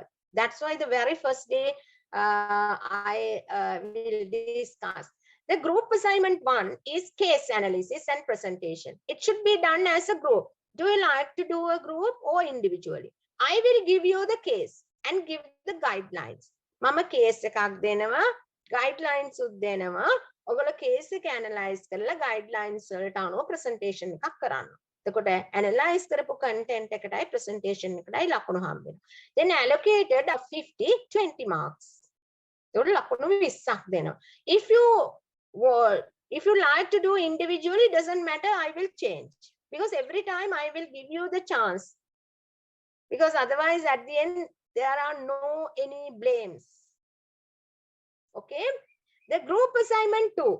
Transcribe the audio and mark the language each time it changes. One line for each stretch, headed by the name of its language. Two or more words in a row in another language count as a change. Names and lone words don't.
English: That's why the very first day I will discuss. The group assignment 1 is case analysis and presentation. It should be done as a group. Do you like to do a group or individually? I will give you the case and give the guidelines.
Sinhala: Mama case එකක් දෙනවා, guidelines උත් දෙනවා. ඔයගොල්ලෝ case එක analyze කරලා guidelines වලට අනුව presentation එකක් කරන්න. එතකොට analyze කරපු content එකටයි presentation එකටයි ලකුණු හම්බ වෙනවා.
English: Then allocated 50 20 marks.
Sinhala: ඒකට ලකුණු 20ක් දෙනවා.
English: If you like to do individually, doesn't matter, I will change. Because every time I will give you the chance. Because otherwise at the end, there are no any blames. Okay. The group assignment 2.